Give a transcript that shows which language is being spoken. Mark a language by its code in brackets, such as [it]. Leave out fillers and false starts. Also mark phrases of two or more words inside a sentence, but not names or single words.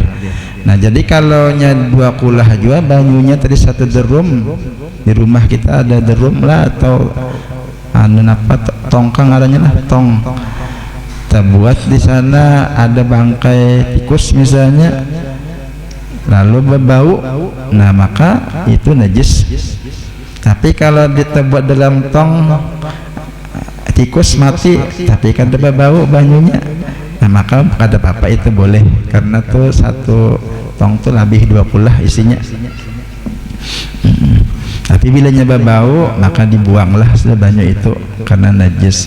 [bjn] Nah, jadi kalau 20 juga banyunya tadi satu drum, di rumah kita ada drum lah atau tongkang adanya lah, tong. Terbuat di sana ada bangkai tikus misalnya, lalu berbau, nah maka itu najis. Tapi kalau diterbuat dalam tong, tikus mati tapi kan berbau banyunya, nah maka kada apa-apa, itu boleh, karena tuh satu tong tuh lebih 20 isinya. Tapi bila berbau maka dibuanglah sudah banyu itu karena najis.